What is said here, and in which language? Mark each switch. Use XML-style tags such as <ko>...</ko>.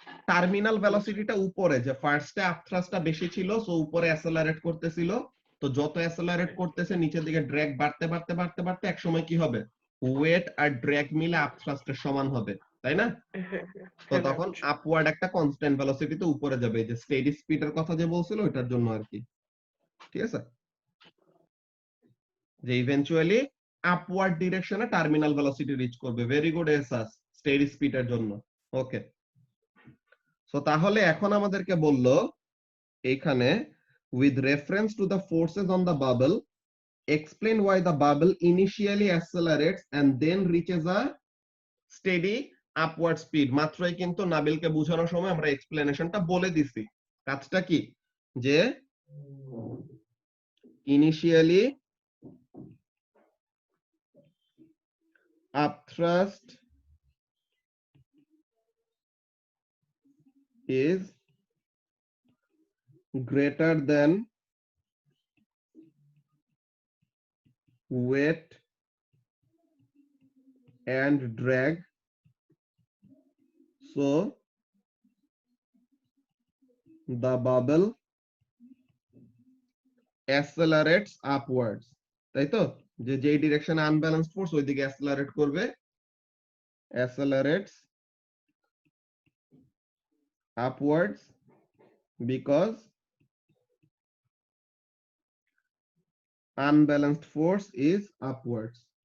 <bn>Terminal ভেলোসিটিটা উপরে, যে ফার্স্টে আপথ্রাস্টটা বেশি ছিল, সো উপরে অ্যাসেলারেট করতেছিল, তো যত অ্যাসেলারেট করতেছে নিচের দিকে ড্র্যাগ বাড়তে বাড়তে বাড়তে বাড়তে এক সময় কি হবে, ওয়েট আর ড্র্যাগ মিলে আপথ্রাস্টের সমান হবে, তাই না? হ্যাঁ হ্যাঁ তো হ্যাঁ, তখন বুঝছি। আপওয়ার্ড একটা কনস্ট্যান্ট ভেলোসিটিতে উপরে যাবে, এই যে স্টেডি স্পিডের কথা যে বলছিল ওটার জন্য আর কি, ঠিক আছে? যে eventually upward ডিরেকশনে terminal velocity rich করবে। ভেরি গুড এসাস, স্টেডি স্পিডের জন্য। ওকে, সো তাহলে এখন আমাদেরকে বলল এইখানে</bn> <en>with reference to the forces on the bubble explain why the bubble initially accelerates and then reaches a steady upward speed।</en> <bn>মাত্রই কিন্তু নাবিলকে বোঝানোর সময় আমরা এক্সপ্লেনেশনটা বলে দিছি। কাজটা কি, যে</bn> <en>initially upthrust is greater than weight and drag, so the bubble accelerates upwards।</en> <bn>তাই তো, যে যেই ডিরেকশনে আনব্যালেন্সড ফোর্স ওইদিকে অ্যাসেলারেট করবে,</bn> <en>accelerates upwards because unbalanced force is upwards.</en>